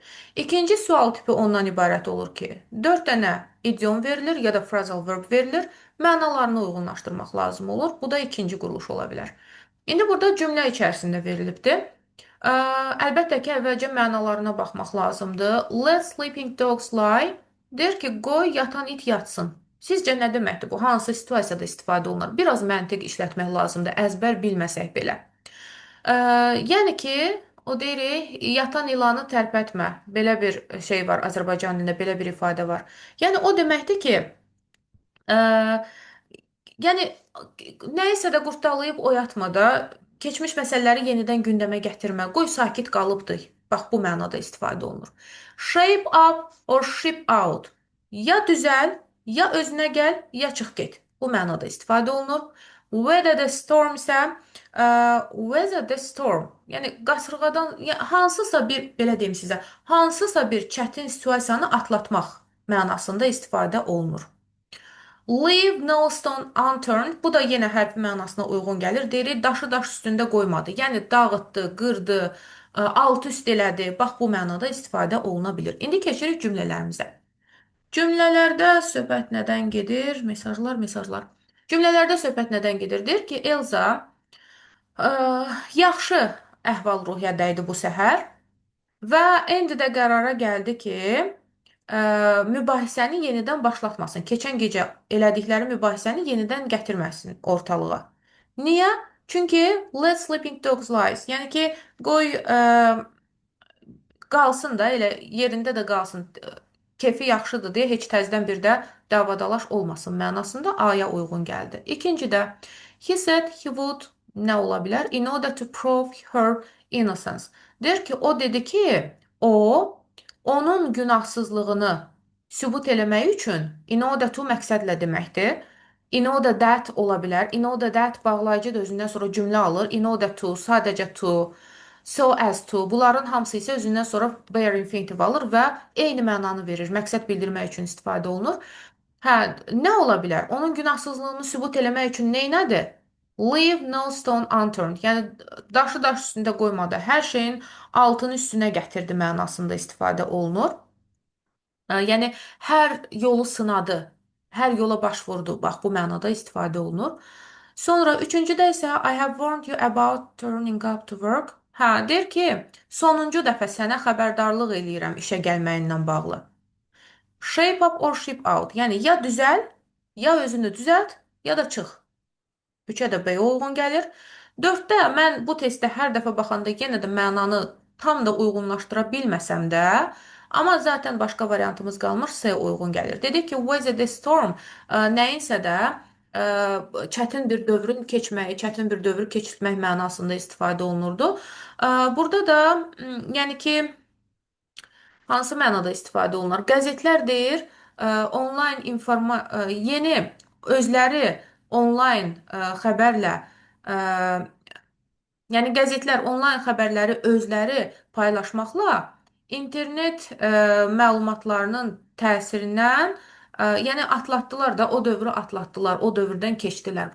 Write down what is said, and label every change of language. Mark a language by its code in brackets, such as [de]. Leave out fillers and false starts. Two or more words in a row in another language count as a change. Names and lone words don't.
[az] İkinci sual tipi ondan ibarət olur ki, 4 dənə idiom verilir ya da [en] phrasal verb [az] verilir. Mənalarını uyğunlaşdırmaq lazım olur. Bu da ikinci quruluş ola bilər. İndi burada cümlə içərisində verilibdir. Əlbəttə ki, əvvəlcə mənalarına baxmaq lazımdır. [en] Let sleeping dogs lie. [az] Deyir ki, qoy yatan it yatsın. Sizcə nə deməkdir bu? Hansı situasiyada istifadə olunur? Biraz məntiq işlətmək lazımdır, əzbər bilməsək belə. Yəni ki, o deyirik, yatan ilanı tərpətmə. Belə bir şey var Azərbaycan dilində, belə bir ifadə var. Yəni o deməkdir ki, yəni nəyisə də qurtalayıb oyatma da, keçmiş məsələləri yenidən gündəmə gətirmə. Qoy sakit qalıbdı. Bax bu mənada istifadə olunur. [en] Shape up or ship out. [az] Ya düzəl, ya özünə gəl, ya çıx get. Bu mənada istifadə olunur. [en] Weather the storm isə weather the storm. [az] Yəni qasırğadan hansısa bir belə deyim sizə, hansısa bir çətin situasiyanı atlatmaq mənasında istifadə olunur. [en] Leave no stone unturned. [az] Bu da yenə hərfi mənasına uyğun gəlir. Deyirik, daşı daş üstündə qoymadı. Yəni dağıtdı, qırdı, alt-üst elədi. Bax bu mənada istifadə oluna bilir. İndi keçirik cümlələrimizə. Cümlələrdə söhbət nədən gedir? Mesajlar. Cümlələrdə söhbət nədən gedir? Deyir ki, Elza ə, yaxşı əhval-ruhiyyədə idi bu səhər. Və Endi də qərara gəldi ki, mübahisəni yenidən başlatmasın. Keçən gecə elədikləri mübahisəni yenidən gətirməsin ortalığa. Niyə? [en] Çünki let sleeping dogs lies. [az] Yəni ki, qoy qalsın da elə yerində də qalsın. Kefi yaxşıdır deyə heç təzədən bir də davadalaş olmasın mənasında aya uyğun gəldi. İkinci də [en] he said he would [az] nə ola bilər? [en] In order to prove her innocence. [az] Deyir ki, o dedi ki, o onun günahsızlığını sübut eləmək üçün [en] in order to [az] məqsədlə deməkdir. [en] In order that ola bilər. In order that [az] bağlayıcı da özündən sonra cümlə alır. [en] In order to, sadəcə to, so as to. [az] Bunların hamısı isə özündən sonra [en] bare infinitive [az] alır və eyni mənanı verir. Məqsəd bildirmək üçün istifadə olunur. Hə, nə ola bilər? Onun günahsızlığını sübut eləmək üçün neynədir? [en] Leave no stone unturned. [az] Yəni daşı daş üstündə qoymadı. Hər şeyin altını üstünə gətirdi mənasında istifadə olunur. Yəni hər yolu sınadı, hər yola baş vurdu. Bax bu mənada istifadə olunur. Sonra üçüncüdə isə [en] I have warned you about turning up to work. [az] Hə, deyir ki, sonuncu dəfə sənə xəbərdarlıq eləyirəm işə gəlməyindən bağlı. [en] Shape up or ship out. [az] Yəni ya düzəl, ya özünü düzəlt, ya da çıx. Üçə də B uyğun gəlir. 4-də mən bu testdə hər dəfə baxanda yenə də mənanı tam da uyğunlaşdıra bilməsəm də, amma zaten başqa variantımız qalmır, C uyğun gəlir. Dedik ki, [en] weather the storm [az] nəyinsə də çətin bir dövrün keçməyi, çətin bir dövrü keçirtmək mənasında istifadə olunurdu. Burada da yəni ki, hansı mənada istifadə olunur? Qəzetlər deyir, onlayn yeni özləri onlayn xəbərlə ə, yəni qəzetlər onlayn xəbərləri özləri paylaşmaqla internet məlumatlarının təsirindən yəni atlatdılar da, o dövrü atlatdılar, o dövrdən keçdilər.